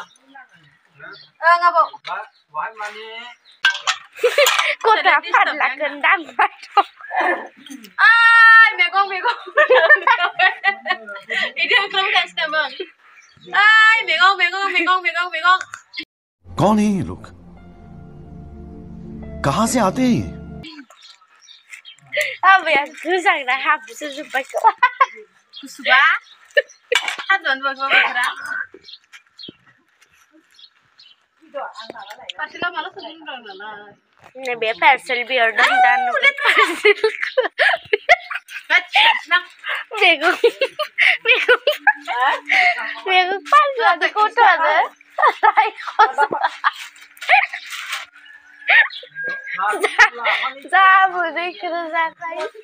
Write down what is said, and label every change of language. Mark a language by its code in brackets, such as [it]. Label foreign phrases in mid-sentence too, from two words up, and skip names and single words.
[brx] ओं आबौ बाहाय माने गथा फानलागोन दाम आय मैगं इदि खालामगासिनो दं आय मैगं [hi] कौन है ये लोग कहाँ से आते हैं ये [brx] आबैया गोजांना हाबसो जोब्बाय खोमा गुसुबा हाजोआनो बोथोरा पार्सेलाव माला सोंदों नालाय नैबे पार्सेल बिहरदों दा नुगोन मैगं फानलादों गथ'आनो जाबोदैखौनो जाखायो